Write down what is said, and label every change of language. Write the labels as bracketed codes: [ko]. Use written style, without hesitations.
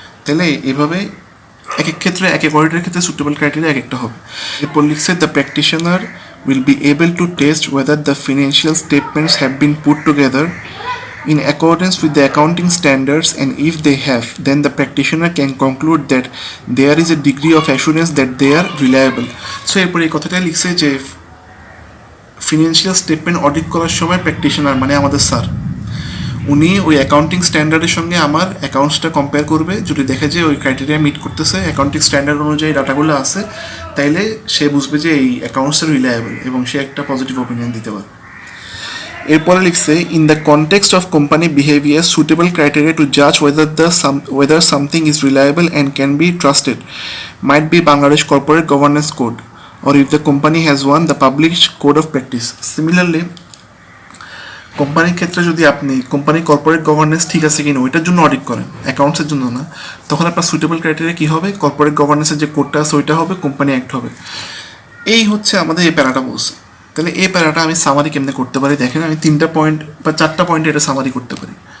[bn] তাহলে এভাবে এক এক ক্ষেত্রে এক এক অডিটের ক্ষেত্রে সুটেবল ক্রাইটেরিয়া এক একটা হবে। এরপর লিখছে [en] The practitioner will be able to test whether the financial statements have been put together in accordance with the accounting standards, and if they have, then the practitioner can conclude that there is a degree of assurance that they are reliable. [bn] So এরপর এই কথাটা লিখছে যে financial statement audit করার সময় practitioner মানে আমাদের sir, উনি ওই অ্যাকাউন্টিং স্ট্যান্ডার্ডের সঙ্গে আমার অ্যাকাউন্টসটা কম্পেয়ার করবে। যদি দেখে যে ওই ক্রাইটেরিয়া মিট করতেছে, অ্যাকাউন্টিং স্ট্যান্ডার্ড অনুযায়ী ডাটাগুলো আছে, তাইলে সে বুঝবে যে এই অ্যাকাউন্টসটা রিলায়েবল এবং সে একটা পজিটিভ ওপিনিয়ন দিতে পারে। এরপরে লিখছে [en] In the context of company behaviour suitable criteria two Jaaz whether something is reliable and can be trusted might be Bangladesh Corporate Governance Code, or if the company has one, the published code of practice. [bn] Similarly, কোম্পানির ক্ষেত্রে যদি আপনি কোম্পানির corporate governance ঠিক আছে কিনা ওইটার জন্য অডিট করেন, অ্যাকাউন্টসের জন্য না, তখন আপনার সুটেবল ক্রাইটেরিয়া কী হবে? কর্পোরেট গভর্নেন্সের যে কোডটা আছে ওইটা হবে, কোম্পানি অ্যাক্ট হবে। এই হচ্ছে আমাদের এই প্যারাটা বলছে। তাহলে এই প্যারাটা আমি সামারি কেমনে করতে পারি? দেখেন, আমি 3টা পয়েন্ট বা 4টা পয়েন্টে এটা সামারি করতে পারি।